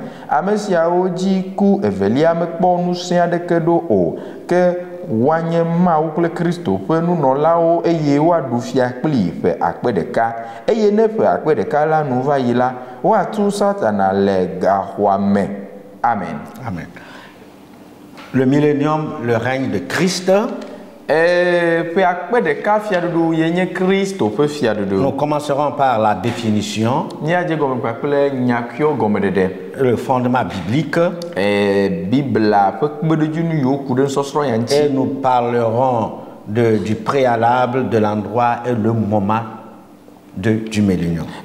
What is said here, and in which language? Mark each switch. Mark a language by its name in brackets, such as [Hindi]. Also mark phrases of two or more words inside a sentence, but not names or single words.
[Ewe] Ame siawo dzi ku evelia mekpɔ ŋusẽ aɖeke ɖo o ke woanye Mawu kple Kristo ƒe nunɔlawo eye woaɖu fia kpli ƒe akpe ɖeka eye ne ƒe akpe ɖeka la nu va yi la woatu Satana le gaxɔa me. Amen. Amen. [French] Le millénium, le règne de Christ. Nous commencerons par la définition, le fondement biblique, et nous parlerons du préalable, de l'endroit et le moment du millénium.